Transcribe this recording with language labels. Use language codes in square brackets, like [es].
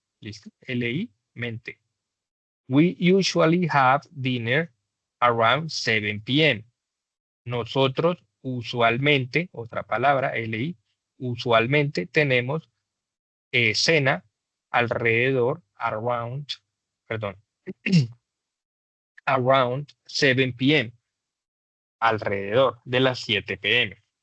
[es] ¿Listo? LI, mente. [en] We usually have dinner around 7 p.m. [es] Nosotros usualmente, otra palabra, LI, usualmente tenemos cena alrededor, around, perdón, around 7 p.m., alrededor de las 7 p.m.